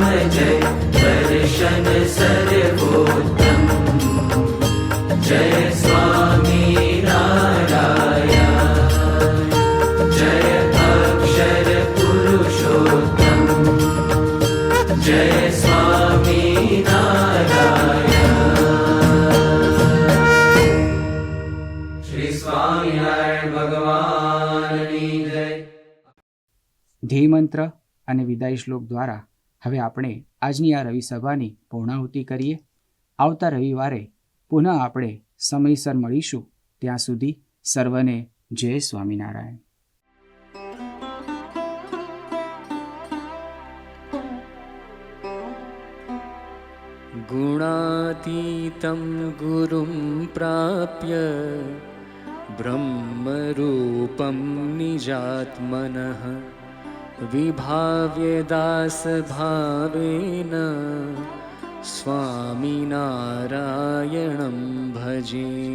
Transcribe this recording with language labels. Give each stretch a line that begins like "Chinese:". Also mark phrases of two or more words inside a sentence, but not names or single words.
Gujarati: જય દર્શન સર્વોત્તમ જય સ્વામી નારાયણ જય અક્ષર પુરુષોત્તમ જય સ્વામી નારાયણ શ્રી સ્વામિનારાયણ ભગવાનની જય। ધ્યેય મંત્ર અને વિદાય શ્લોક દ્વારા હવે આપણે આજની આ રવિ સભાની પૂર્ણાહુતિ કરીએ. આવતા રવિવારે પુનઃ આપણે સમયસર મળીશું. ત્યાં સુધી સર્વને જય સ્વામિનારાયણ.
Sanskrit: गुणातीतं गुरुं प्राप्य ब्रह्मरूपं निजात्मनः विभाव्य दासभावेन स्वामिनारायणं भजे.